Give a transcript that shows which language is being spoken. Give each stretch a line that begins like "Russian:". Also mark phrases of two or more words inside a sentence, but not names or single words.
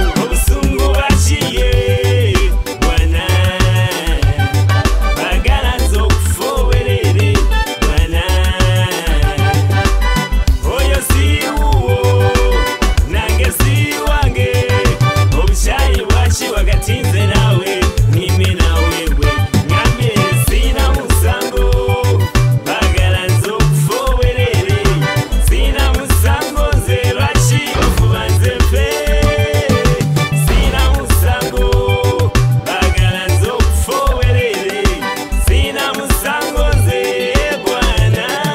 Ganda: Obusungu bwa kiye, bwana. Bagala nze okufa obwerere, bwana. Oyo si wuwo, nange si wange. Obukyayi bwa ki wakati nze naawe,
Swahili: mimi na wewe?
Ganda: Ngambye sina musango, bagala nze okufa obwerere. Sina musango nze, lwaki ofuba nze nfe? Sina musango, bagala nze okufa obwerere. Sina musango nze, bwana.